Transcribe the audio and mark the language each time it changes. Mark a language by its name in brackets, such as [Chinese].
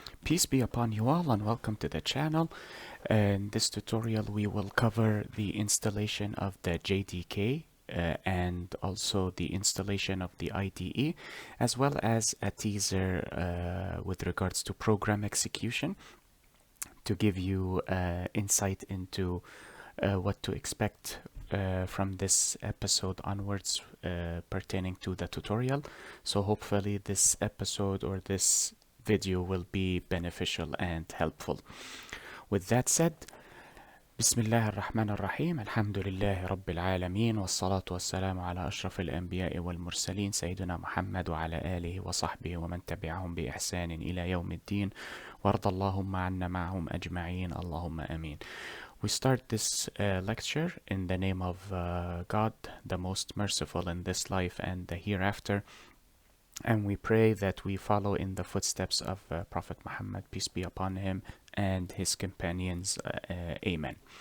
[English] Peace be upon you all and welcome to the channel. In this tutorial we will cover the installation of the JDK and also the installation of the IDE, as well as a teaser with regards to program execution to give you insight into what to expect from this episode onwards pertaining to the tutorial. So hopefully this episode or this video will be beneficial and helpful. With that said, [Arabic] بسم الله الرحمن الرحيم الحمد لله رب العالمين والصلاة والسلام على أشرف الأنبياء والمرسلين سيدنا محمد وعلى آله وصحبه ومن تبعهم بإحسان إلى يوم الدين وارض اللهم عنا معهم أجمعين اللهم آمين. [English] We start this lecture in the name of God, the most merciful in this life and the hereafter, and we pray that we follow in the footsteps of Prophet Muhammad, peace be upon him, and his companions. Amen.